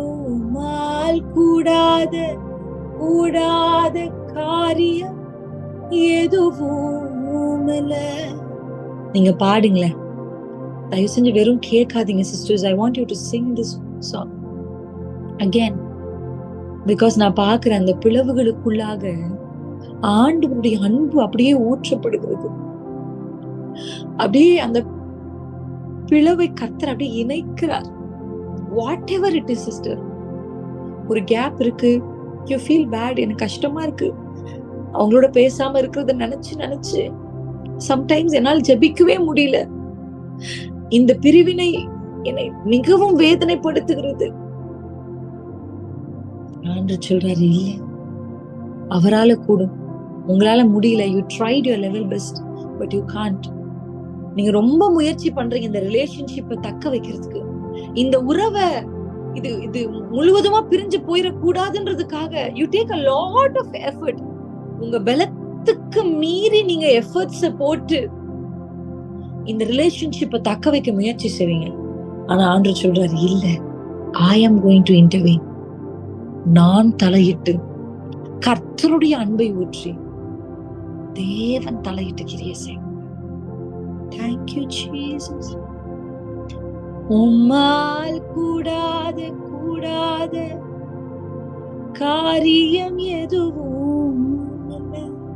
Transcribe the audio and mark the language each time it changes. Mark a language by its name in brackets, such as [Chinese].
[Tamil] உம்மால் கூடாத கூடாத காரியம் எதுவும் இல்லை. நீங்க பாடுங்களேன், தயவு செஞ்சு வெறும் கேட்காதீங்க sisters. [English] I want you to sing this song again, because [Tamil] நான் பார்க்கிறேன் அந்த பிளவுகளுக்குள்ளாக ஆண்டவருடைய அன்பு அப்படியே ஊற்றப்படுகிறது. அப்படியே அந்த பிளவை கர்த்தர் அப்படியே இணைக்கிறார். [English] whatever it is [Tamil] sister, ஒரு கேப் இருக்கு, [English] you feel bad, [Tamil] எனக்கு கஷ்டமா இருக்கு, அவங்களோட பேசாம இருக்கிறத நினைச்சு நினைச்சு சம்டைம்ஸ் என்னால் ஜெபிக்கவே முடியல, இந்த பிரிவினை என்னை மிகவும் வேதனைப்படுத்துகிறது. ஆண்டவர் சொல்றாரு, இல்ல, அவரால கூடும், உங்களால முடியல. [English] You tried your level best but you can't. [Tamil] நீங்க ரொம்ப முயற்சி பண்றீங்க இந்த ரிலேஷன்ஷிப்பை தக்க வைக்கிறதுக்கு, இந்த உறவை இது இது முழுவதுமா பிரிஞ்சு போயிடக்கூடாதுன்றதுக்காக [English] You take a lot of effort. [Tamil] உங்க பலத்துக்கு மீறி நீங்க எஃபர்ட்ஸ போட்டு இந்த ரிலேஷன்ஷிப்பை தக்க வைக்க முயற்சி செய்வீங்க. ஆனா ஆண்டவர் சொல்றாரு, இல்ல, [English] I am going to intervene. [Tamil] நான் தலையிட்டு கர்த்தருடைய அன்பை ஊற்றி தேவன் தலையிட்டு கிரியை செய்யும். [English] Thank you Jesus. [Tamil] உம்மால் கூடாத கூடாத காரியம் எதுவும் இல்லை.